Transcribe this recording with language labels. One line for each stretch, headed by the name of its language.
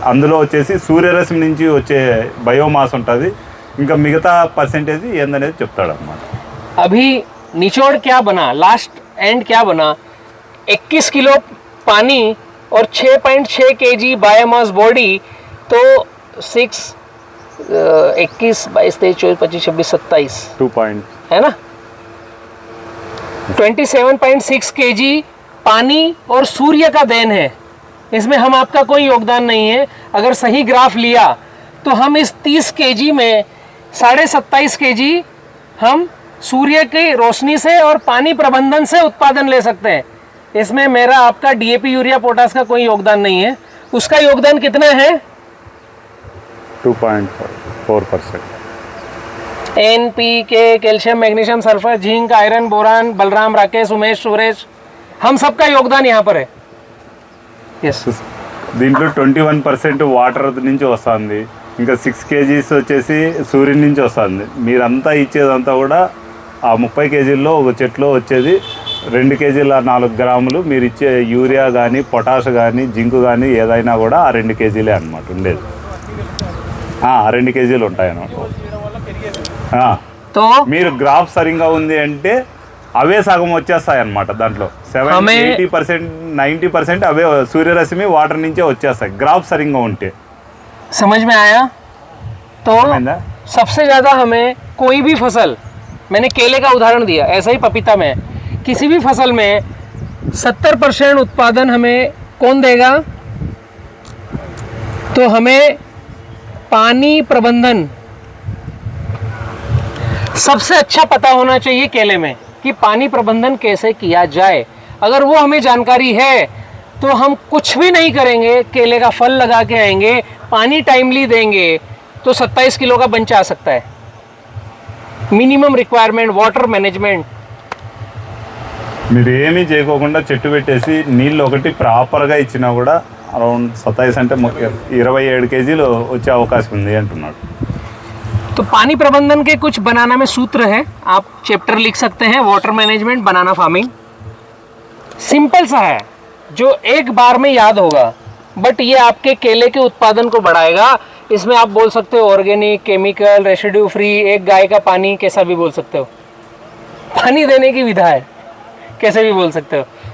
Telugu: అందులో వచ్చేసి సూర్యరశ్మి నుంచి వచ్చే బయోమాస్ ఉంటుంది. ఇంకా మిగతా పర్సెంటేజ్ ఏందనేది చెప్తాడు అన్నమాట.
Hindi: अभी निचोड़ क्या बना, लास्ट एंड क्या बना? 21 किलो पानी और 6.6 kg बायोमास बॉडी, तो 6 21 22 23 24 25 26 27 2 पॉइंट है ना, 27.6 kg पानी और सूर्य का देन है। इसमें हम आपका कोई योगदान नहीं है। अगर सही ग्राफ लिया तो हम इस 30 kg में 27.5 kg हम सूर्य की रोशनी से और पानी प्रबंधन से उत्पादन ले सकते हैं। इसमें मेरा आपका डीएपी यूरिया पोटास का कोई योगदान नहीं है। उसका योगदान कितना है? 2.4%। NPK, calcium, magnesium, sulphur, zinc, iron, boron, Balram, Rakesh, Umesh, Suresh, हम सबका योगदान यहाँ पर है।
English: yes,
Telugu: దీంట్లో 21% వాటర్ నుంచి వస్తుంది, ఇంకా 6 kgs వచ్చేసి సూర్యుని నుంచి వస్తుంది. మీరంతా ఇచ్చేదంతా కూడా ఆ 30 kgల్లో ఒక చెట్లో వచ్చేది 2 kgల 4 గ్రాములు. మీరు ఇచ్చే యూరియా కానీ పొటాష్ కానీ జింక్ కానీ ఏదైనా కూడా ఆ 2 kgలే అనమాట ఉండేది. ఆ 2 kgలు ఉంటాయి అన్నమాట.
Hindi: तो
Telugu: మీరు గ్రాఫ్ సరిగ్గా ఉంది అంటే అవే సగం వచ్చేస్తాయి అన్నమాట. దాంట్లో 70-80% 90% అవే సూర్యరశ్మి వాటర్ నుంచే వచ్చేస్తాయి గ్రాఫ్ సరిగ్గా ఉంటే.
Hindi: समझ में आया? तो समझना? सबसे ज़्यादा हमें कोई भी फसल, मैंने केले का उदाहरण दिया, ऐसा ही पपीता में, किसी भी फसल में 70% उत्पादन हमें कौन देगा? तो हमें पानी प्रबंधन सबसे अच्छा पता होना चाहिए केले में कि पानी प्रबंधन कैसे किया जाए। अगर वो हमें जानकारी है तो हम कुछ भी नहीं करेंगे, केले का फल लगा के आएंगे, पानी टाइमली देंगे तो 27 किलो का बंच आ सकता है।
English: Minimum requirement water management.
Telugu: మీరు ఏమీ చేయకోకుండా చెట్టు పెట్టేసి నీళ్ళు ఒకటి ప్రాపర్గా ఇచ్చినా కూడా అరౌండ్ 27 అంటే 27 kgలు వచ్చే అవకాశం ఉంది అంటున్నాడు.
Hindi: तो पानी प्रबंधन के कुछ बनाना में सूत्र है, आप चैप्टर लिख सकते हैं, वाटर मैनेजमेंट, बनाना फार्मिंग। सिंपल सा है जो एक बार में याद होगा, बट ये आपके केले के उत्पादन को बढ़ाएगा। इसमें आप बोल सकते हो ऑर्गेनिक, केमिकल, रेसिड्यू फ्री, एक गाय का पानी, कैसा भी बोल सकते हो, पानी देने की विधा है, कैसे भी बोल सकते हो।